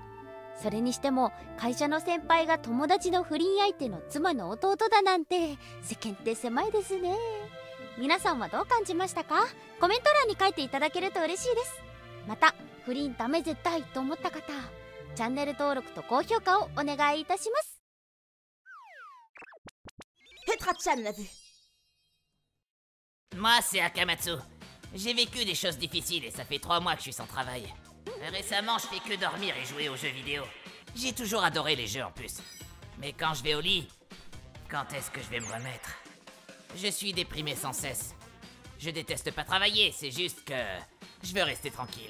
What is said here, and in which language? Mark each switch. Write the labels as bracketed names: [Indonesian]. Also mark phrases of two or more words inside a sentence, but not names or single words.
[Japanese] それにしても会社の先輩が友達の不倫相手の妻の弟だなんて、世間って狭いですね。皆さんはどう感じましたか？コメント欄に書いていただけると嬉しいです。また不倫ダメ絶対と思った方、チャンネル登録と高評価をお願いいたします。 [French] Petra-chan l'a vu. Moi, c'est Akamatsu. J'ai vécu des choses difficiles et ça fait 3 mois que je suis sans travail. Récemment, je fais que dormir et jouer aux jeux vidéo. J'ai toujours adoré les jeux en plus. Mais quand je vais au lit, quand est-ce que je vais me remettre? Je suis déprimé sans cesse. Je déteste pas travailler, c'est juste que je veux rester tranquille.